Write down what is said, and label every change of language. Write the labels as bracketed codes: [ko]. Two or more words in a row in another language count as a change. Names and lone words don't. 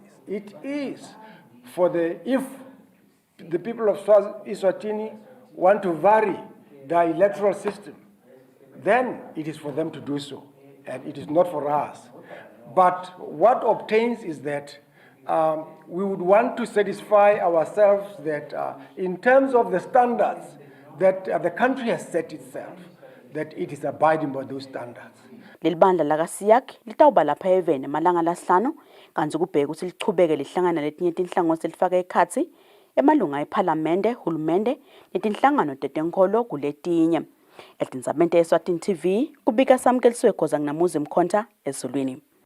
[en] It is if the people of Eswatini want to vary the electoral system, then it is for them to do so, and it is not for us. But what obtains is that we would want to satisfy ourselves that in terms of the standards that the country has set itself, that it is abiding by those standards. [ss] Lelibandla lakasiyak litawuba lapha eveni malanga lasihlanu kanti kubheka ukuthi lichubeke lihlangana letinye tinhlangothi selifaka ekhatsi emalunga eParliamente, hulumende netinhlangano tetenkolo kuletinye. Etinzamente Eswatini TV kubika samkeliswe khoza nginamuzi Mkhonta ezulwini.